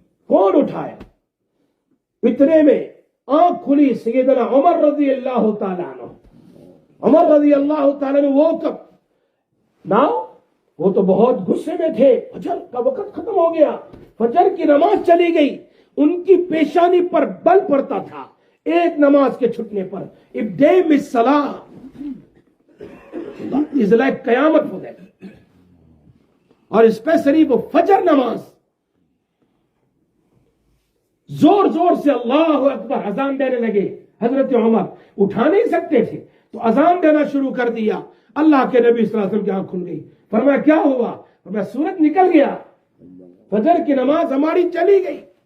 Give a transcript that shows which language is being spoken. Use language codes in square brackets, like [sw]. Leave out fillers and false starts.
[ur] کون اٹھایا؟ اتنے میں آنکھ کھلی سیدنا عمر رضی اللہ تعالیٰ عنہ. عمر رضی اللہ تعالیٰ عنہ وہ کب ناؤ وہ تو بہت غصے میں تھے. فجر کا وقت ختم ہو گیا، فجر کی نماز چلی گئی. ان کی پیشانی پر بل پڑتا تھا ایک نماز کے چھٹنے پر. [en] If they miss salah is like [ur] قیامت ہو گئی. اور اسپیشلی وہ فجر نماز زور زور سے اللہ اکبر اذان دینے لگے. حضرت عمر اٹھا نہیں سکتے تھے تو اذان دینا شروع کر دیا. اللہ کے نبی صلی اللہ علیہ وسلم کی آنکھ کھل گئی. فرمایا کیا ہوا؟ فرمایا سورج نکل گیا، فجر کی نماز ہماری چلی گئی.